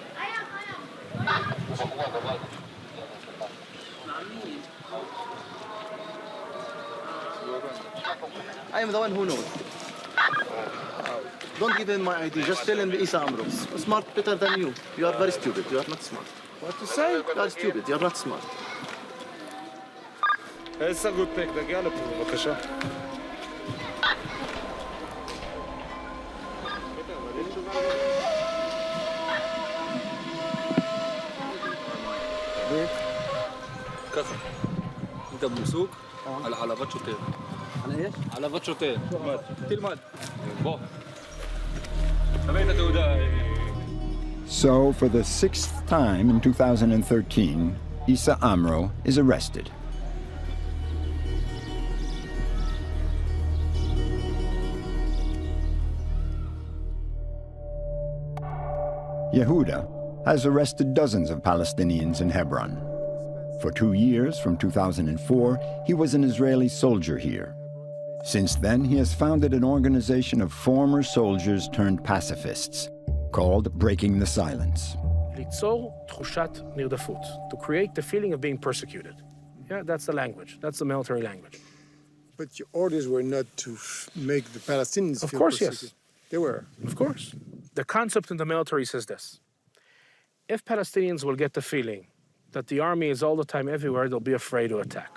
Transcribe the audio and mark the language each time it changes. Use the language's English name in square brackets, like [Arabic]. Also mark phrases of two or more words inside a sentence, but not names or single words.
[English] I am the one who knows. Don't give him my ID. Just tell him the Isa Amro. Smart better than you. You are very stupid. You are not smart. What to say? You are stupid. You are not smart. It's a good pick. [Hebrew] תגיע לפה, בבקשה. ככה, [Arabic] انت بمسوق على حلبات שוטר. على ايش؟ [Hebrew] حلبات שוטר. תלמד. בוא. תביא את התעודה. [English] So, for the sixth time in 2013, Issa Amro is arrested. Yehuda has arrested dozens of Palestinians in Hebron. For 2 years, from 2004, he was an Israeli soldier here. Since then, he has founded an organization of former soldiers turned pacifists called Breaking the Silence. [Hebrew] ליצור תחושת נרדפות, [English] to create the feeling of being persecuted. Yeah, that's the language. That's the military language. But your orders were not to make the Palestinians Of feel course, persecuted. yes. They were. Of course. The concept in the military says this. If Palestinians will get the feeling that the army is all the time everywhere, they'll be afraid to attack.